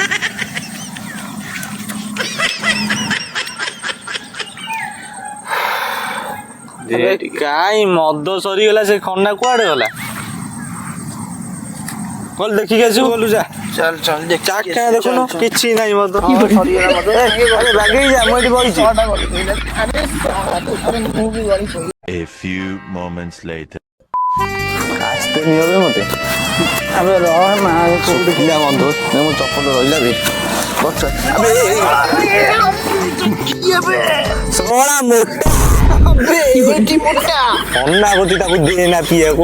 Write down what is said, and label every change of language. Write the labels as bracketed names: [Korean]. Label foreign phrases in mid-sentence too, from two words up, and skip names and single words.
[Odia] କାଇଁ ମଦ ସରିଗଲା ସେ ଖନା କୁଆଡେ ଗଲା ବୋଲ ଦେଖିକି ଆସିବୁ ବୋଲୁ ଯା ଚାଲ ଚାଖଣା ଦେଖୁନ କିଛି ନାହିଁ ମଦ ବାଗେଇ ଯା ମୁଁ ଏଠି ବଇଛି [English] A few moments later. [Odia] ଆସ୍ତେ ନିଅବେ ମତେ ଆବେ ରହ ମା କୋଉଠି ଥିଲା ବନ୍ଧୁ ମୋ ଚପଲ ରହିଲା ବେ ଶଳା ମୋଟା ଅନା ଗତି ତାକୁ ଦେ ନା ପିଇବାକୁ